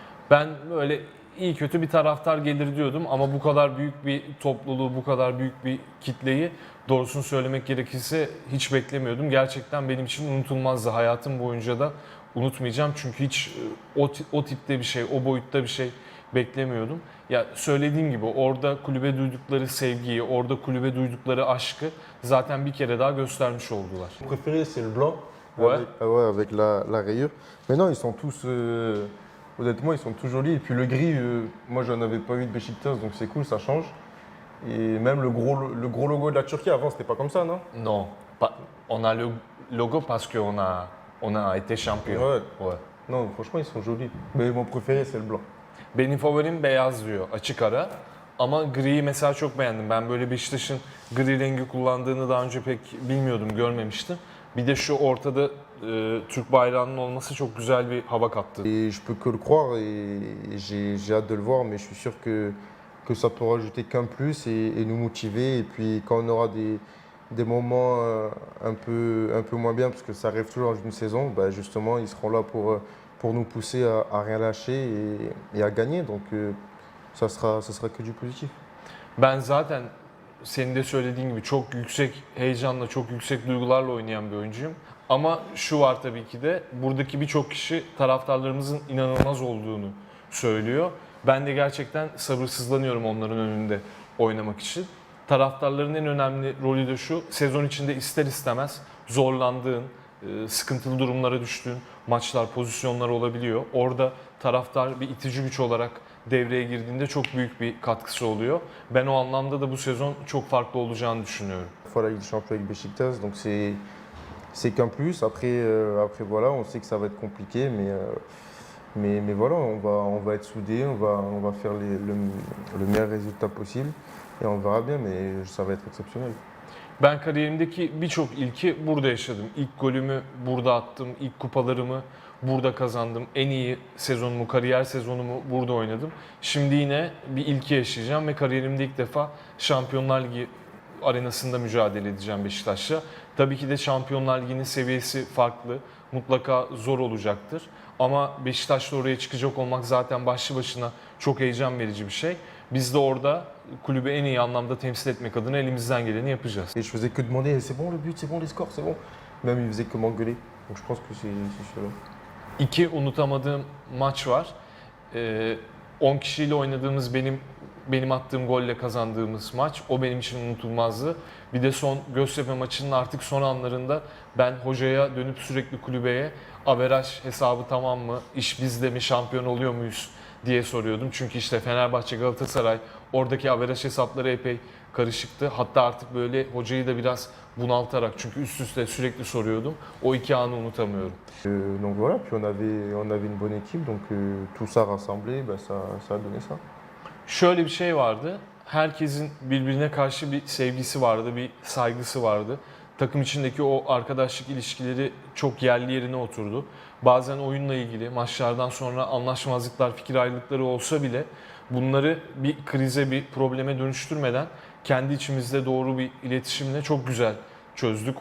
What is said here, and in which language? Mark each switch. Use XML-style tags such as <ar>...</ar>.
<tr>Ben böyle iyi kötü bir taraftar gelir diyordum ama bu kadar büyük bir topluluğu, bu kadar büyük bir kitleyi doğrusunu söylemek gerekirse hiç beklemiyordum. Gerçekten benim için unutulmazdı. Hayatım boyunca da unutmayacağım çünkü hiç o tipte bir şey, o boyutta bir şey beklemiyordum. Ya söylediğim gibi orada kulübe duydukları sevgiyi, orada kulübe duydukları aşkı zaten bir kere daha göstermiş oldular.</tr> <fr>Mon préféré, c'est le blanc. Ouais. Ouais, avec la rayure. Mais non, ils sont tous, honnêtement, ils sont tous jolis. Et puis le gris, moi, j'en avais pas eu de Beşiktaş, donc c'est cool, ça change. Et même le gros logo de la Turquie, avant, c'était pas comme ça, non? Non, on a le logo parce qu'on a été champion. Ouais. Ouais. Non, franchement, ils sont jolis. Mais mon préféré, c'est le blanc.</fr> <tr>Benim favorim beyaz diyor, açık ara. Ama griyi mesela çok beğendim. Ben böyle Beşiktaş'ın gri rengi kullandığını daha önce pek bilmiyordum, görmemiştim. Bir de şu ortada Türk bayrağının olması çok güzel bir hava kattı.</tr> <fr>Et je peux que le croire et j'ai hâte de le voir, mais je suis sûr que ça peut rajouter qu'un plus et nous motiver. Et puis quand on aura des moments un peu moins bien, parce que ça arrive toujours dans une saison, bah justement, ils seront là pour nous pousser à rien lâcher et à gagner. Donc ça sera que du positif.</fr> <tr>Ben zaten senin de söylediğin gibi çok yüksek heyecanla, çok yüksek duygularla oynayan bir oyuncuyum. Ama şu var tabii ki de buradaki birçok kişi taraftarlarımızın inanılmaz olduğunu söylüyor. Ben de gerçekten sabırsızlanıyorum onların önünde oynamak için. Taraftarların en önemli rolü de şu, sezon içinde ister istemez zorlandığın, sıkıntılı durumlara düştüğün maçlar, pozisyonlar olabiliyor. Orada taraftar bir itici güç olarak devreye girdiğinde çok büyük bir katkısı oluyor. Ben o anlamda da bu sezon çok farklı olacağını düşünüyorum.</tr> <fr>Fois la Ligue des Champions avec Beşiktaş, donc c'est qu'un plus. Après voilà, on sait que ça va être compliqué, mais voilà, on va être soudés, on va faire le meilleur résultat possible et on verra bien, mais ça va être exceptionnel.</fr> <tr>Ben kariyerimdeki birçok ilki burada yaşadım. İlk golümü burada attım, ilk kupalarımı burada kazandım. En iyi sezonumu, kariyer sezonumu burada oynadım. Şimdi yine bir ilki yaşayacağım ve kariyerimde ilk defa Şampiyonlar Ligi arenasında mücadele edeceğim Beşiktaş'la. Tabii ki de Şampiyonlar Ligi'nin seviyesi farklı. Mutlaka zor olacaktır. Ama Beşiktaş'la oraya çıkacak olmak zaten başlı başına çok heyecan verici bir şey. Biz de orada kulübü en iyi anlamda temsil etmek adına elimizden geleni yapacağız.</tr> <fr>Et je faisais que demander, c'est bon le but, c'est bon les scores, c'est bon. Même il faisait que m'engueuler. Donc je pense que c'est cela.</fr> <tr>İki unutamadığım maç var. 10 kişiyle oynadığımız benim attığım golle kazandığımız maç. O benim için unutulmazdı. Bir de son Göztepe maçının artık son anlarında ben hocaya dönüp sürekli kulübeye averaj hesabı tamam mı, iş bizde mi, şampiyon oluyor muyuz diye soruyordum. Çünkü işte Fenerbahçe, Galatasaray oradaki averaj hesapları epey karışıktı. Hatta artık böyle hocayı da biraz bunaltarak, çünkü üst üste sürekli soruyordum. O iki anı unutamıyorum.</tr> <fr>Donc voilà, puis on avait une bonne équipe, donc tout ça rassemblé, bah, ça a donné ça.</fr> <tr>Şöyle bir şey vardı. Herkesin birbirine karşı bir sevgisi vardı, bir saygısı vardı. Takım içindeki o arkadaşlık ilişkileri çok yerli yerine oturdu. Bazen oyunla ilgili maçlardan sonra anlaşmazlıklar, fikir ayrılıkları olsa bile bunları bir krize, bir probleme dönüştürmeden kendi içimizde doğru bir iletişimle çok güzel çözdük.</tr>